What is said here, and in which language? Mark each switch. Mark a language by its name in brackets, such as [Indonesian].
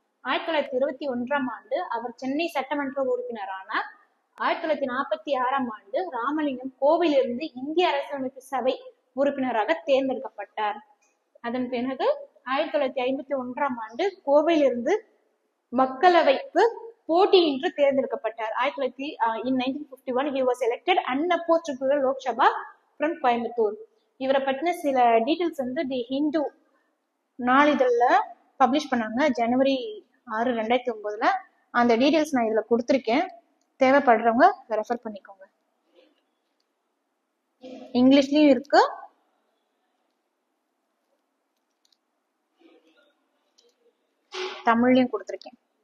[Tamil] 1921 அவர் சென்னை சட்டமன்ற உறுப்பினரானார். 1946 ராமலிங்கம் கோவையிலிருந்து இந்திய அரசியலமைப்பு சபை உறுப்பினராக தேர்ந்தெடுக்கப்பட்டார். அதன் பிறகு 1951 கோவையிலிருந்து மக்களவைக்கு போட்டியின்றி தேர்ந்தெடுக்கப்பட்டார். [English] In 1951 he was elected unopposed to the Lok Sabha from Coimbatore. [Tamil] இவரை பற்றின சில டீடைல்ஸ் வந்து தி ஹிந்து நாளிதழ்ல பப்ளிஷ் பண்ணாங்க ஜனவரி 6, 2009. அந்த டீடைல்ஸ் நான் இதுல கொடுத்துருக்கேன். தேவைப்படுறவங்க ரெஃபர் பண்ணிக்கோங்க. இங்கிலீஷ்லயும் இருக்கு, தமிழ்லயும் கொடுத்துருக்கேன்.